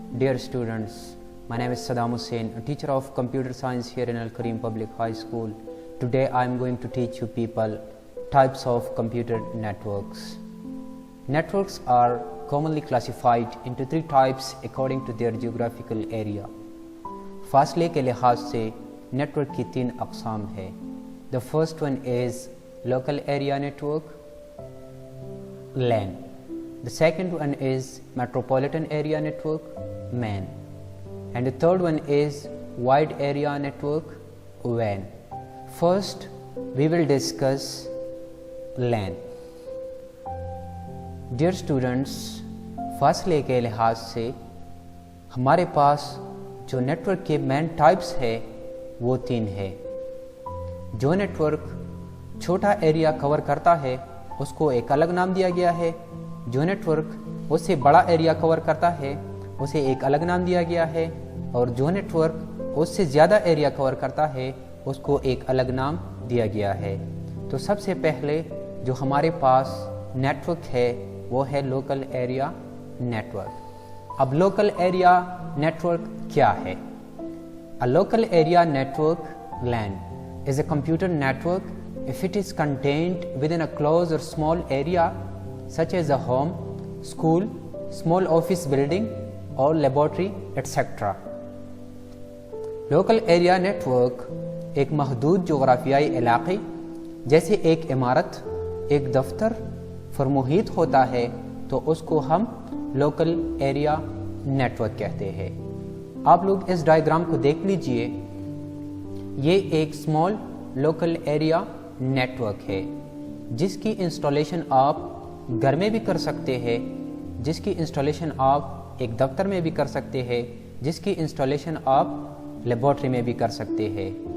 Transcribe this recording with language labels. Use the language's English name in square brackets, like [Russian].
[English] Dear students, my name is Saddam Hussain, a teacher of computer science here in Al Kareem Public High School. Today I am going to teach you people types of computer networks. Networks are commonly classified into three types according to their geographical area. [Urdu] فاصلے کے لحاظ سے network کی تین اقسام ہے. [English] The first one is local area network, LAN. The second one is metropolitan area network, MAN. And the third one is wide area network, WAN. First, we will discuss LAN. Dear students, [Urdu] فاصلے کے لحاظ سے ہمارے پاس جو network کے main types ہے وہ تین ہے. جو نیٹورک چھوٹا ایریا کور کرتا ہے اس کو ایک الگ نام دیا گیا ہے. جو نیٹورک اس سے بڑا ایریا کور کرتا ہے اسے ایک الگ نام دیا گیا ہے. اور جو نیٹورک اس سے زیادہ ایریا کور کرتا ہے اس کو ایک الگ نام دیا گیا ہے. تو سب سے پہلے جو ہمارے پاس نیٹورک ہے وہ ہے لوکل ایریا نیٹورک. اب لوکل ایریا نیٹورک کیا ہے؟ [English] A local area network, LAN, is a computer network if it is contained within a closed or small area such as a home, school, small office building or laboratory, etc. [Urdu] Local area network ایک محدود جغرافیائی علاقے جیسے ایک عمارت، ایک دفتر پر محیط ہوتا ہے تو اس کو ہم لوکل ایریا نیٹورک کہتے ہیں. آپ لوگ اس ڈائیگرام کو دیکھ لیجئے. یہ ایک اسمال لوکل ایریا نیٹورک ہے جس کی انسٹالیشن آپ گھر میں بھی کر سکتے ہیں، جس کی انسٹالیشن آپ ایک دفتر میں بھی کر سکتے ہیں، جس کی انسٹالیشن آپ لیبارٹری میں بھی کر سکتے ہیں.